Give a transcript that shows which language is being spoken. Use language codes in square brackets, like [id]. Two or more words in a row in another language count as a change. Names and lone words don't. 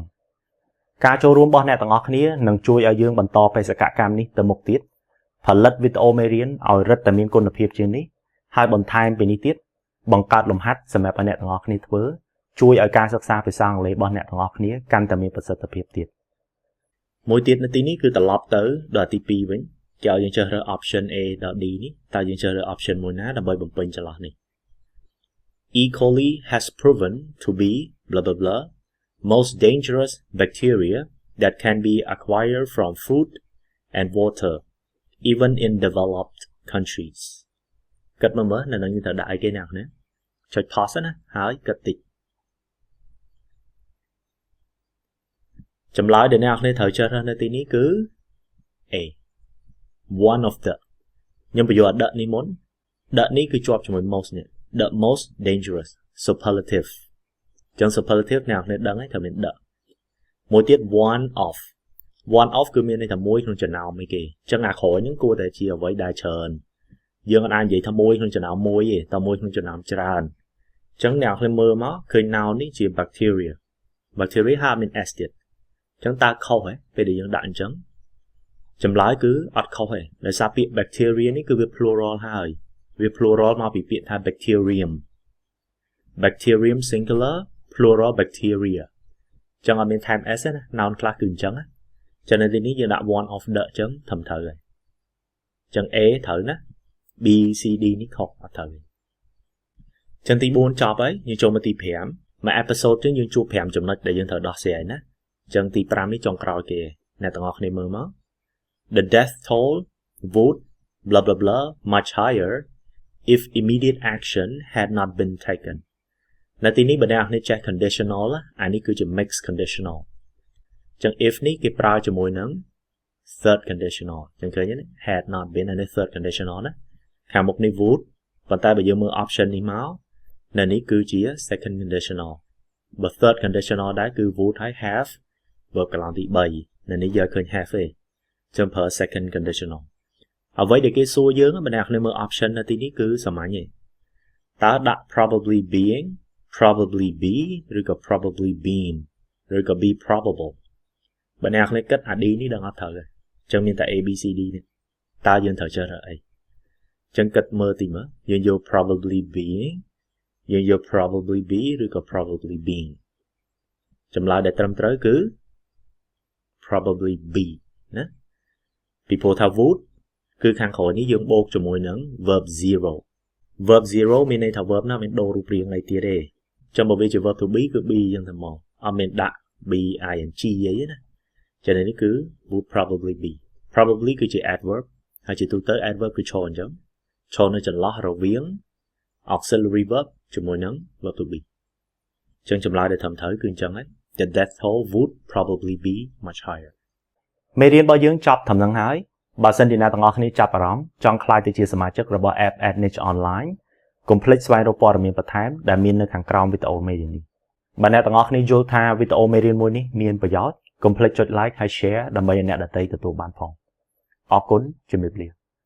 [km] ការចូលរួមរបស់អ្នកទាំងអស់គ្នានឹងជួយឲ្យយើងបន្តបេសកកម្មនេះទៅមុខទៀតផលិតវីដេអូមេរៀនឲ្យរឹតតែមានគុណភាពជាងនេះហើយបន្ថែមពីនេះទៀតបង្កើតលំហាត់សម្រាប់អ្នកទាំងអស់គ្នាធ្វើជួយឲ្យការសិក្សាភាសាអង់គ្លេសរបស់អ្នកទាំងអស់គ្នាកាន់តែមានប្រសិទ្ធភាពទៀតមួយទៀតនៅទីនេះគឺត្រឡប់ទៅដល់ទី2វិញគេឲ្យយើងជ្រើសរើស option A ដល់ D នេះតើយើងជ្រើសរើស option មួយណាដើម្បីបំពេញចន្លោះនេះ E. [en] coli has proven to be blah blah blah most dangerous bacteria that can be acquired from food and water even in developed countries [km] គិតមើលនៅនឹងយើងត្រូវដាក់អីគេណាចុច pause ណាហើយគិតតិចចម្លើយ ដែលអ្នកនរត្រូវជ្រើសរើសនៅទីនេះគឺ A [en] one of the [km] ខ្ញុំបញ្យល់ដាក់នេះមុនដាក់នេះគឺជាប់ជាមួយ most នេះ [en] the most dangerous superlative [km] ចឹ ង superlative អ្នកនរដឹងហើយថាមានដាក់មួយទៀត [en] one of [km] គឺមានន័យថាមួយក្នុងចំណោមអីគេចឹងអាក្រោយហ្នឹងគួរតែជាអ្វីដែលច្រើនយើងអាចនិយាយថាមួយក្នុងចំណោមមួយទេតែមួយក្នុងចំណោមច្រើនចឹងអ្នកនរមើលមកឃើញ noun នេះជា bacteria ហើយមាន s ទៀតចឹងតើខុសហ៎ពេលដែលយើងដាក់អញ្ចឹងចម្លើយគឺអត់ខុសទេដោយសារពាក្យ bacteria នេះគឺវា plural ហើយវា plural មកពីពាក្យថា [en] bacterium singular plural bacteria [km] ចឹងអត់មានថែម s ទេណា noun ខ្លះគឺអញ្ចឹងចឹងនៅទីនេះយើងដាក់ [en] one of the [km] ចឹងត្រឹមត្រូវហើយចឹង A ត្រូវណា B C D នេះខុសអត់ត្រូវទេចឹងទី4ចប់ហើយយើងចូលមកទី5មួយ episode ចឹងយើងជួប5ចំណុចដែលយើង ត្រូវដោះស្រាយណាចឹងទី5នេះចុងក្រោយគេអ្នកទាំងអស់គ្នាមើលមក [en] The death toll would blah blah blah much higher if immediate action had not been taken [km] នៅទីនេះបើអ្នកនេះចេះ conditional អានេះគឺជា [en] mixed conditional [km] ចឹង if នេះគេប្រើជាមួយនឹង [en] third conditional [km] ចឹងឃើញទេ [en] had not been [km] អានេះ [en] third conditional [km] ណាខាងមុខនេះ would ប៉ុន្តែបើយើងមើល option នេះមកនៅនេះគឺជា [en] second conditional [km] បើ [en] third conditional [km] ដែរគឺ would ហើយ [en] have verb [km] កន្លងទី3 នៅនេះយកឃើញ have ទេចាំប្រើ [en] second conditional [km] អ្វីដែលគេសួរយើងម្នាក់គ្នាមើល option នៅទីនេះគឺសាមញ្ញទេតើដាក់ [en] probably being probably be [km] ឬក៏ [en] probably been [km] ឬក៏ [en] be probable [km] ម្នាក់គ្នាគិតអា D នេះដឹងអត់ត្រូវទេចឹងមានតែ A B C D នេះតើយើងត្រូវជ្រើសរើសអីចឹងគិតមើលទីមើលយើងយក [en] probably being [km] យើងយក [en] probably be [km] ឬក៏ [en] probably been [km] ចម្លើយដែលត្រឹមត្រូវគឺ [en] probably be [km] ណាពីព្រោះថា would គឺខាងក្រោយនេះយើងបូកជាមួយនឹង verb 0 មានន័យថា verb ណាមានដូររូបរាងអីទៀតទេចាំបើវាជា [en] verb to be [km] គឺ be ចឹងទៅមកអត់មានដាក់ be ing អីណាចឹងនេះគឺ [en] would probably be probably [km] គឺជា adverb ហើយជាទូទៅ adverb គឺឈរអញ្ចឹងឈរនៅចន្លោះរវាង [en] auxiliary verb [km] ជាមួយនឹង [en] verb to be [km] ចឹងចម្លើយដែលត្រឹមត្រូវគឺអញ្ចឹងហើយ [en] the death toll would probably be much higher [km] មេរៀនរបស់យើងចប់ត្រឹមហ្នឹងហើយបើសិនជាអ្នកទាំងអស់គ្នាចាប់អារម្មណ៍ចង់ក្លាយទៅជាសមាជិករបស់ app Edniche Online កុំភ្លេចស្វែងរកព័ត៌មានបន្ថែមដែលមាននៅខាងក្រោមវីដេអូមេរៀននេះបើអ្នកទាំងអស់គ្នាយល់ថាវីដេអូមេរៀនមួយនេះមានប្រយោជន៍កុំភ្លេចចុច like ហើយ share ដើម្បីឲ្យអ្នកដទៃទទួលបានផងអរគុណជំរាបលា